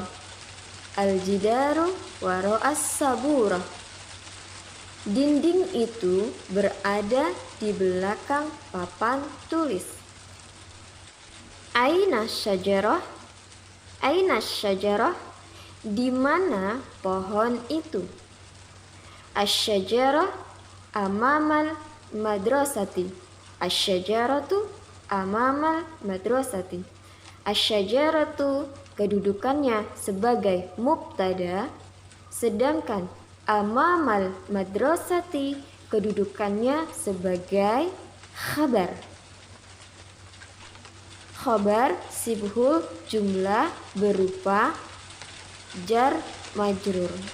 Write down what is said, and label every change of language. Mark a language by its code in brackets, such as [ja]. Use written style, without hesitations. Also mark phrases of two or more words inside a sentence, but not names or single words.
[ar] الجدار وراء السبورة. [id] Dinding itu berada di belakang papan tulis. [ar] أين شجرة؟ أين شجرة? [id] Di mana pohon itu? [ar] الشجرة أمام المدرسة. الشجرة أمام المدرسة. [id] Asy-syajaratu kedudukannya sebagai mubtada, sedangkan [ar] أمام المدرسة [id] kedudukannya sebagai khabar. [ar] خبر شبه الجملة berupa جار مجرور.